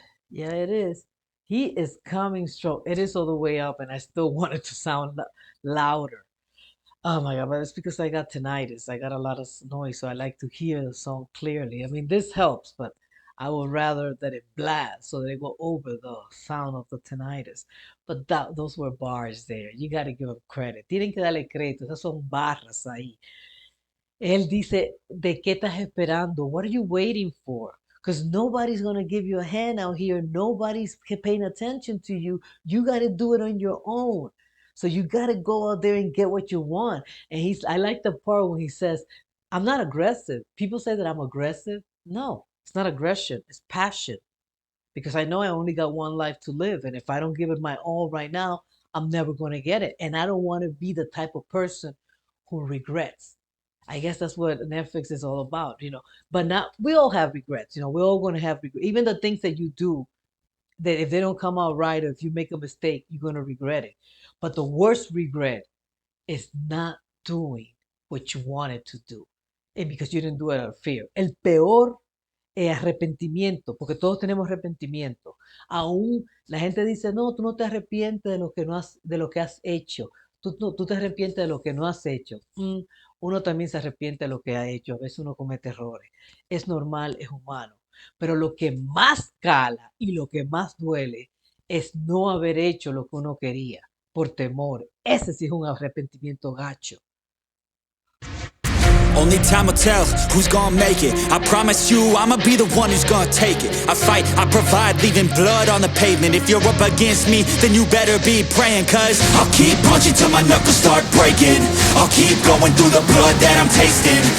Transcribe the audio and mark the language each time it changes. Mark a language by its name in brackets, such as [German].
[English] Yeah, it is. He is coming strong. It is all the way up, and I still want it to sound louder. Oh my God, but it's because I got tinnitus. I got a lot of noise, so I like to hear the song clearly. I mean, this helps, but I would rather that it blast so that it go over the sound of the tinnitus. But those were bars there. You got to give them credit. [Spanish] Tienen que darle crédito. Esas son barras ahí. Él dice, ¿de qué estás esperando? [English] What are you waiting for? Because nobody's going to give you a hand out here. Nobody's paying attention to you. You got to do it on your own. So you got to go out there and get what you want. And I like the part when he says, I'm not aggressive. People say that I'm aggressive. No, it's not aggression. It's passion. Because I know I only got one life to live. And if I don't give it my all right now, I'm never going to get it. And I don't want to be the type of person who regrets. I guess that's what Netflix is all about. But not, we all have regrets. We're all going to have regrets. Even the things that you do, that if they don't come out right or if you make a mistake, you're going to regret it. But the worst regret is not doing what you wanted to do. And because you didn't do it out of fear. [Spanish] El peor arrepentimiento, porque todos tenemos arrepentimiento. Aún la gente dice, no, tú no te arrepientes de lo que, no has, de lo que has hecho. Tú te arrepientes de lo que no has hecho. Uno también se arrepiente de lo que ha hecho. A veces uno comete errores. Es normal, es humano. Pero lo que más cala y lo que más duele es no haber hecho lo que uno quería por temor. Ese sí es un arrepentimiento gacho. [English] Only time will tell who's gonna make it. I promise you I'ma be the one who's gonna take it. I fight, I provide, leaving blood on the pavement. If you're up against me, then you better be praying. Cause I'll keep punching till my knuckles start breaking. I'll keep going through the blood that I'm tasting.